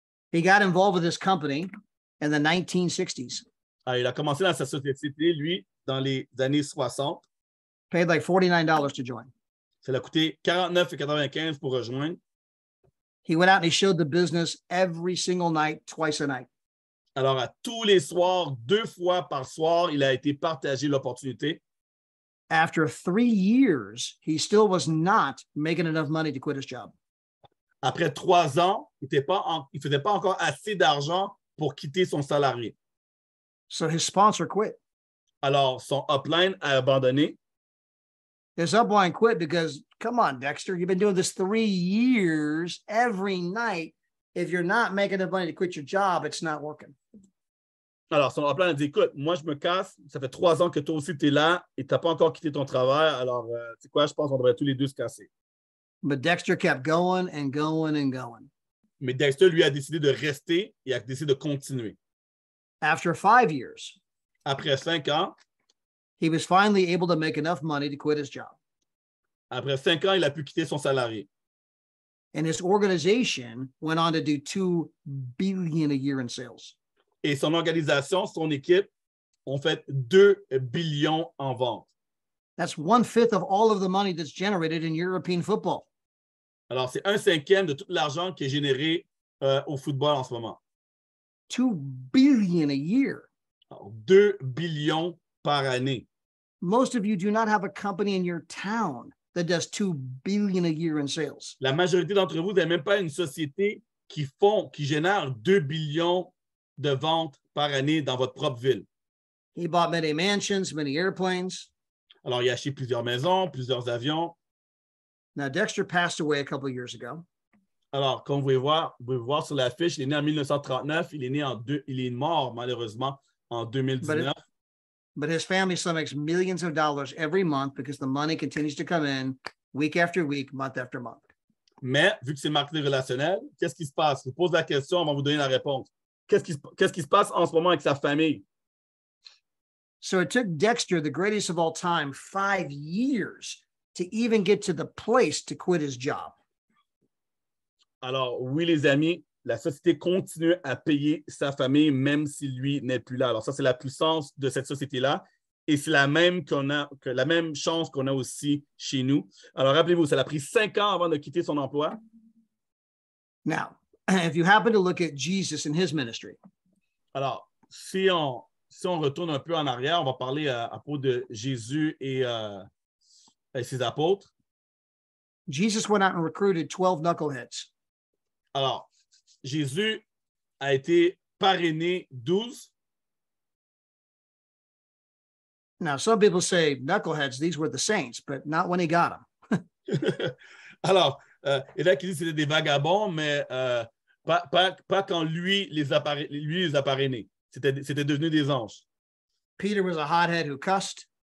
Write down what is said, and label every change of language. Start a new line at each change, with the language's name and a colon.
English: He got involved with this company in the 1960s.
French: Ah, il a commencé dans sa société, lui, dans les années 60.
English: Paid like $49 to join.
French: Ça l'a coûté 49,95 pour rejoindre.
English: He went out and he showed the business every single night, twice a night.
French: Alors, à tous les soirs, 2 fois par soir, il a été partagé l'opportunité.
English: After 3 years, he still was not making enough money to quit his job.
French: Après 3 ans, il ne faisait pas encore assez d'argent pour quitter son salarié.
English: So his sponsor quit.
French: Alors, son upline a abandonné.
English: His upline quit because, come on, Dexter, you've been doing this 3 years every night. If you're not making enough money to quit your job, it's not working.
French: Alors, son upline a dit, écoute, moi, je me casse. Ça fait 3 ans que toi aussi, tu es là et tu n'as pas encore quitté ton travail. Alors, tu sais quoi, je pense qu'on devrait tous les deux se casser.
English: But Dexter kept going and going and going.
French: Mais Dexter, lui, a décidé de rester et a décidé de continuer.
English: After 5 years,
French: Après 5 ans,
English: he was finally able to make enough money to quit his job.
French: après 5 ans, il a pu quitter son salarié.
English: And his organization went on to do $2 billion a year in sales.
French: Et son organisation, son équipe, ont fait 2 billions en vente.
English: That's 1/5 of all of the money that's generated in European football.
French: Alors, c'est 1/5 de tout l'argent qui est généré au football en ce moment.
English: $2 billion a year.
French: Alors, 2 billions par année.
English: Most of you do not have a company in your town that does $2 billion a year in sales.
French: La majorité d'entre vous n'avez même pas une société qui génère 2 billions de ventes par année dans votre propre ville.
English: He bought many mansions, many airplanes.
French: Alors, il a acheté plusieurs maisons, plusieurs avions.
English: Now, Dexter passed away a couple of years ago.
French: Alors, comme vous pouvez voir sur l'affiche, il est né en 1939. Il est mort, malheureusement, en 2019.
English: But his family still makes millions of dollars every month because the money continues to come in week after week, month after month.
French: Mais, vu que c'est marketing relationnel, qu'est-ce qui se passe? Je vous pose la question, on va vous donner la réponse. Qu'est-ce qui se passe en ce moment avec sa famille?
English: So it took Dexter, the greatest of all time, 5 years to even get to the place to quit his job.
French: Alors, oui, les amis, la société continue à payer sa famille même si lui n'est plus là. Alors, ça, c'est la puissance de cette société-là. Et c'est la même chance qu'on a aussi chez nous. Alors, rappelez-vous, ça a pris 5 ans avant de quitter son emploi.
English: Now, if you happen to look at Jesus and his ministry.
French: Alors, si on retourne un peu en arrière, on va parler à propos de Jésus et ses apôtres.
English: Jesus went out and recruited 12 knuckleheads.
French: Alors, Jésus a été parrainé 12.
English: Now, some people say knuckleheads, these were the saints, but not when he got them.
French: Alors, il y en a qui disent que c'était des vagabonds, mais pas quand lui les a parrainés. C'était devenu des anges.
English: Peter was a hothead who cussed.